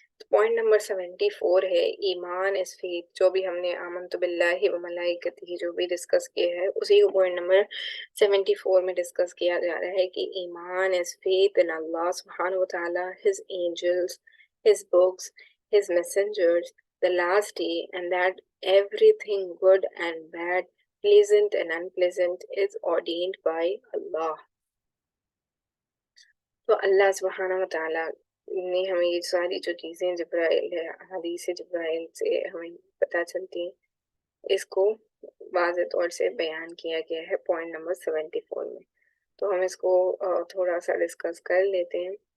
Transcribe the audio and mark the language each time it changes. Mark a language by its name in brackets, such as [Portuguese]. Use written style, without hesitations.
[Urdu] Point number 74 ہے ایمان اس فیت. جو بھی ہم نے آمنت باللہ و ملائکتہ جو بھی ڈسکس کیا ہے اسی کو پوائنٹ نمبر 74 میں ڈسکس کیا جا رہا ہے کہ ایمان [English] is faith in Allah subhanahu wa ta'ala, his angels, his books, his messengers, the last day, and that everything good and bad, pleasant and unpleasant is ordained by Allah. [Urdu] تو اللہ سبحانہ و تعالیٰ نے ہمیں یہ ساری جو چیزیں جبرائیل ہے، حدیث جبرائیل سے ہمیں پتہ چلتی ہیں، اس کو واضح طور سے بیان کیا گیا ہے پوائنٹ نمبر 74 میں. تو ہم اس کو تھوڑا سا ڈسکس کر لیتے ہیں.